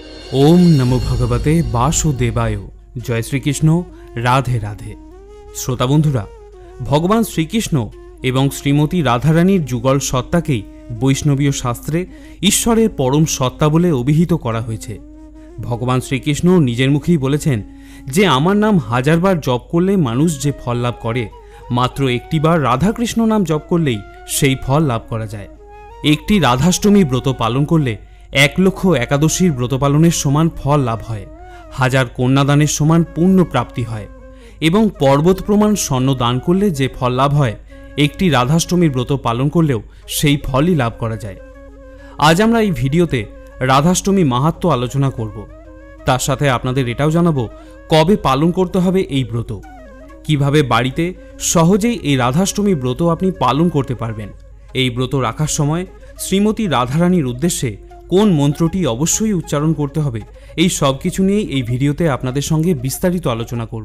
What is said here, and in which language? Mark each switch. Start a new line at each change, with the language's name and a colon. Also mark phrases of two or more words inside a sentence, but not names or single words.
Sanskrit: ओम नमो भगवते वासुदेवाय। जय श्रीकृष्ण।
Bangla: রাধে রাধে। শ্রোতা বন্ধুরা, ভগবান শ্রীকৃষ্ণ এবং শ্রীমতী রাধারানীর যুগল সত্তাকেই বৈষ্ণবীয় শাস্ত্রে ঈশ্বরের পরম সত্তা বলে অভিহিত করা হয়েছে। ভগবান শ্রীকৃষ্ণ নিজের মুখেই বলেছেন যে আমার নাম হাজার বার জপ করলে মানুষ যে ফল লাভ করে, মাত্র একটি বার রাধাকৃষ্ণ নাম জপ করলেই সেই ফল লাভ করা যায়। একটি রাধাষ্টমী ব্রত পালন করলে 1 লক্ষ একাদশীর ব্রত পালনের সমান ফল লাভ হয়, 1000 কন্যাদানের সমান পুণ্য প্রাপ্তি হয় এবং পর্বত প্রমাণ স্বর্ণ দান করলে যে ফল লাভ হয়, একটি রাধাষ্টমীর ব্রত পালন করলেও সেই ফলই লাভ করা যায়। আজ আমরা এই ভিডিওতে রাধাষ্টমী মাহাত্ম্য আলোচনা করব। তার সাথে আপনাদের এটাও জানাবো কবে পালন করতে হবে এই ব্রত, কিভাবে বাড়িতে সহজেই এই রাধাষ্টমী ব্রত আপনি পালন করতে পারবেন। এই ব্রত রাখার সময় শ্রীমতী রাধারানীর উদ্দেশ্যে কোন মন্ত্রটি অবশ্যই উচ্চারণ করতে হবে, এই সব কিছু নিয়েই এই ভিডিওতে আপনাদের সঙ্গে বিস্তারিত আলোচনা করব।